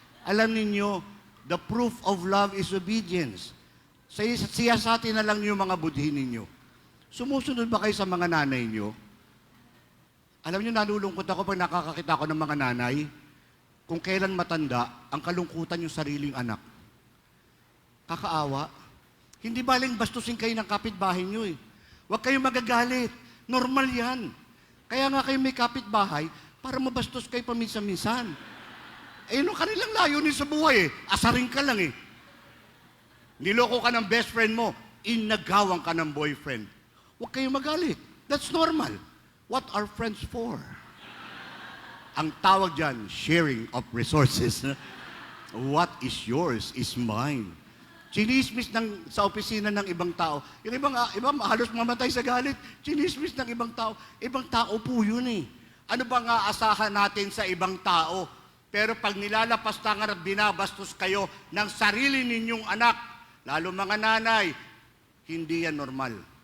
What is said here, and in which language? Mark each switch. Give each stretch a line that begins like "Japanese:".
Filipino: Alam ninyo,
English: the proof of love is obedience.
Filipino: Siyasatin na lang yung mga budhin ninyo. Sumusunod ba kayo sa mga nanay nyo? Alam nyo, nalulungkot ako pag nakakakita ko ng mga nanay. Kung kailan matanda, ang kalungkutan yung sariling anak. Kakaawa. Hindi baling bastusin kayo ng kapitbahay nyo eh. Huwag kayong magagalit. Normal yan. Kaya nga kayo may kapitbahay para mabastos kayo paminsan-minsan. Nung kanilang layunin sa buhay eh. Asarin ka lang eh. Niloko ka ng best friend mo, inagawang ka ng boyfriend. Huwag kayong magalit.
English: That's normal. What are friends for?
Filipino: Ang tawag dyan,
English: sharing of resources. What is yours is mine.
Filipino: Chinismis sa opisina ng ibang tao. Yung iba halos mamatay sa galit. Chinismis ng ibang tao. Ibang tao po yun eh. Ano ba nga asahan natin sa ibang tao? Pero pag nilalapastangan at binabastos kayo ng sarili ninyong anak, lalo mga nanay, hindi yan normal.